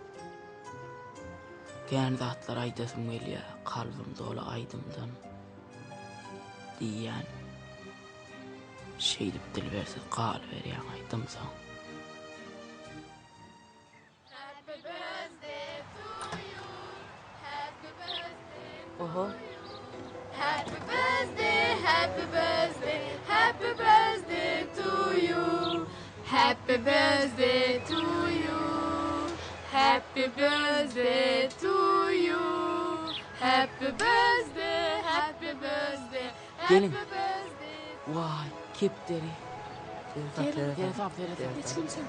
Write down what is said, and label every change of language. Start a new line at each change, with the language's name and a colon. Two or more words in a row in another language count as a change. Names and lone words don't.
Turkmen: Gän zatlar aýdasym gelýär, kalbym doly aýdymdan. Diýen. Şeýdip dil bersiz gal berýän aýdymsa. Oho.
English: Happy birthday, happy birthday, happy birthday to you. Happy birthday to you. Happy birthday to you. Happy birthday, happy birthday,
Turkmen: Gelin.
English: happy birthday.
Turkmen: Vay, kepderi. Telefon. Geçin sen.